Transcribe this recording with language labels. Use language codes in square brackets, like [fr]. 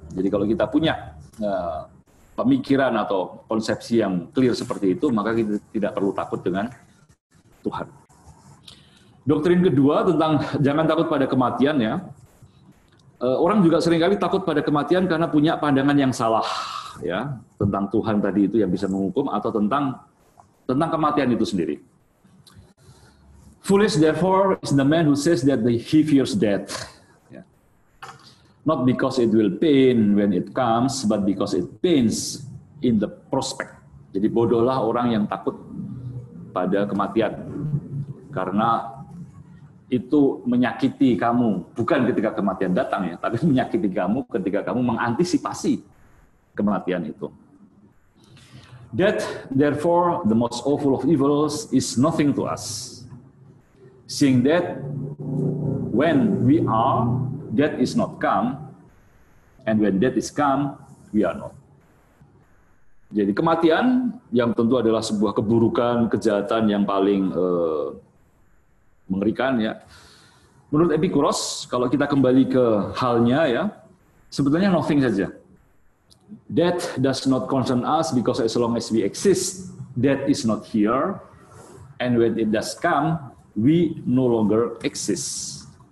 [id] Jadi kalau kita punya pemikiran atau konsepsi yang clear seperti itu, maka kita tidak perlu takut dengan Tuhan. Doktrin kedua tentang jangan takut pada kematian ya. Orang juga seringkali takut pada kematian karena punya pandangan yang salah ya tentang Tuhan tadi itu yang bisa menghukum atau tentang kematian itu sendiri. [en] Foolish therefore is the man who says that he fears death. Yeah. Not because it will pain when it comes, but because it pains in the prospect. [id] Jadi bodohlah orang yang takut pada kematian. Karena itu menyakiti kamu, bukan ketika kematian datang ya, tapi menyakiti kamu ketika kamu mengantisipasi kematian itu. [en] Death, therefore, the most awful of evils, is nothing to us. Seeing that when we are, death is not come, and when death is come, we are not. [id] Jadi kematian yang tentu adalah sebuah keburukan, kejahatan yang paling mengerikan ya. Menurut Epikuros, kalau kita kembali ke halnya ya, sebetulnya nothing saja. [en] Death does not concern us because as long as we exist, death is not here, and when it does come, we no longer exist.